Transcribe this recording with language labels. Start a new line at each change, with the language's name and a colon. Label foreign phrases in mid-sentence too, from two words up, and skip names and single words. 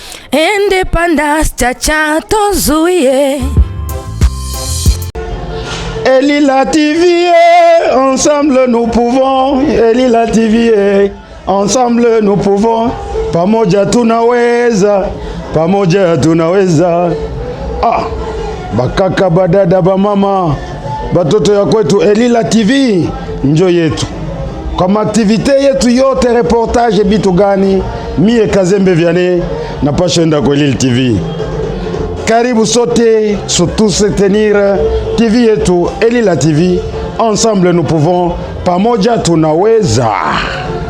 Lingala: Independence chacha tozuye Elila TV,
French: ensemble nous pouvons. Elila TV, ensemble nous pouvons.
Swahili: Pamoja tunaweza, pamoja tunaweza. Bakaka, badada, bamama, batoto ya kwetu, Elila TV njo yetu. Kwa aktivite yetu yote, reportage bitu gani, mie Kazembe Vianney napasha enda kwa Elila TV. Karibu sote,
French: surtout soutenir
Swahili: TV yetu Elila TV.
French: Ensemble nous pouvons,
Swahili: pamoja tunaweza.